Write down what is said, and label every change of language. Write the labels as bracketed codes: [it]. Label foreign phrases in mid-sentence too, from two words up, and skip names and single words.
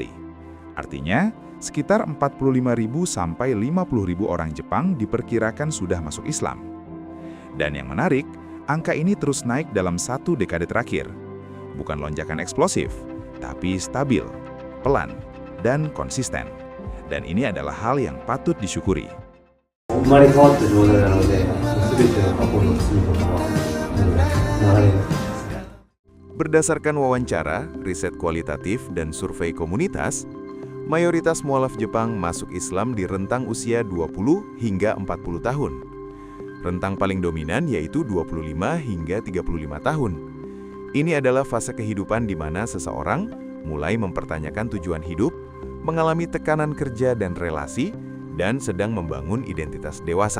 [id] Artinya, sekitar 45.000 sampai 50.000 orang Jepang diperkirakan sudah masuk Islam. Dan yang menarik, angka ini terus naik dalam 1 dekade terakhir. Bukan lonjakan eksplosif, tapi stabil, pelan, dan konsisten. Dan ini adalah hal yang patut disyukuri. [ja] 生まれ変わった状態なので、全ての過去の罪とかは流れる。 [id] Berdasarkan wawancara, riset kualitatif, dan survei komunitas, mayoritas mualaf Jepang masuk Islam di rentang usia 20 hingga 40 tahun. Rentang paling dominan yaitu 25 hingga 35 tahun. Ini adalah fase kehidupan di mana seseorang mulai mempertanyakan tujuan hidup, mengalami tekanan kerja dan relasi, dan sedang membangun identitas dewasa.